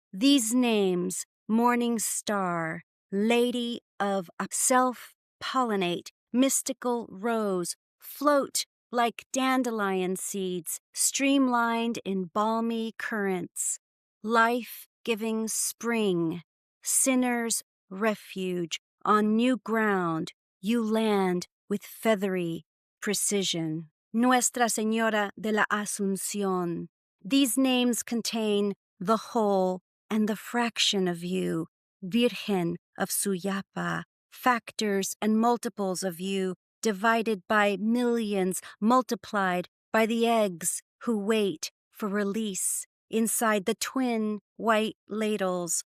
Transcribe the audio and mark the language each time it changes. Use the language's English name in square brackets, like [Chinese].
[English] These names, Morning Star, Lady of Self-Pollinate, Mystical Rose, float like dandelion seeds, streamlined in balmy currents, life-giving spring, sinner's refuge, on new ground you land with feathery precision. [Spanish] Nuestra Señora de la Asunción. [English] These names contain the whole and the fraction of you, Virgen of Suyapa, factors and multiples of you, divided by millions, multiplied by the eggs who wait for release inside the twin white ladles,